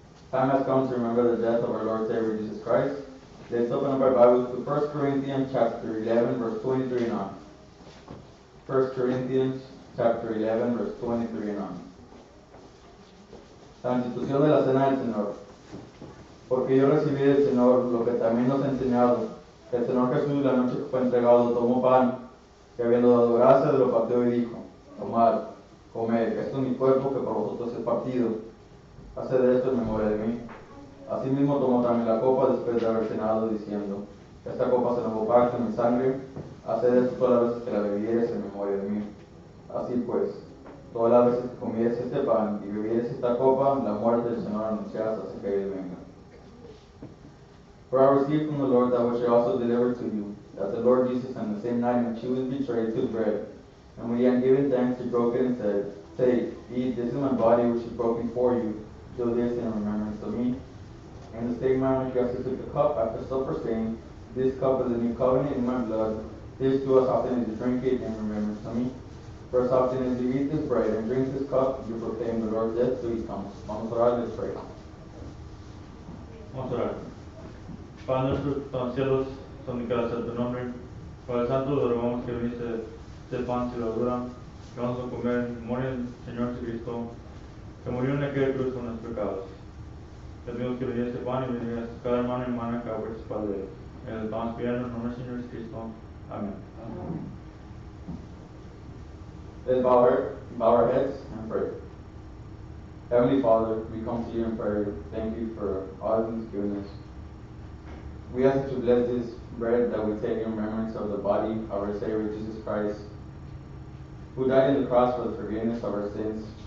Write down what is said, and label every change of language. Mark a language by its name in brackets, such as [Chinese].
[English] Time has come to remember the death of our Lord Savior Jesus Christ. Let's open up our Bibles to 1 Corinthians chapter 11, verse 23 and on. 1 Corinthians chapter 11, verse 23 and on. [Spanish] La institución de la cena del Señor. Porque yo recibí del Señor lo que también nos ha enseñado, que el Señor Jesús, la noche que fue entregado, tomó pan, y habiendo dado gracias, lo partió y dijo: tomad, comed, esto es mi cuerpo que por vosotros es partido. Haced esto en memoria de mí. Asimismo tomó también la copa después de haber cenado, diciendo: esta copa es el nuevo pacto en mi sangre. Haced esto todas las veces que la bebiereis en memoria de mí. Así pues, todas las veces que comieres este pan y bebieres esta copa, la muerte del Señor anunciarás hasta que Él venga. [English] For I received from the Lord that which I also delivered to you, that the Lord Jesus, on the same night in which he was betrayed, took bread. And when he had given thanks, he broke it and said, "Take, eat, this is my body which is broken for you. Do this in remembrance of me." And the same manner he also took the cup after supper, saying, "This cup is the new covenant in my blood. This do as often as you drink it in remembrance of me. For as often as you eat this bread and drink this cup, you proclaim the Lord's death till he comes." [Spanish] Vamos a orar, [English] let's pray. [Spanish] Vamos a orar. Padre nuestro que estás en los cielos, santificado sea tu nombre. Padre Santo, te rogamos que viniste este pan y levadura, que vamos a comer en memoria del Señor Jesucristo, que murió en aquella cruz por nuestros pecados. Te pedimos que bendiga este pan y bendiga cada hermano y hermana que va a participar de él. En el estamos pidiendo en el nombre del Señor Jesucristo. Amén. [English] Let's bow our heads and pray. Heavenly Father, we come to you in prayer. Thank you for all that you've given us. We ask that you bless this bread that we take in remembrance of the body of our Savior Jesus Christ, who died on the cross for the forgiveness of our sins.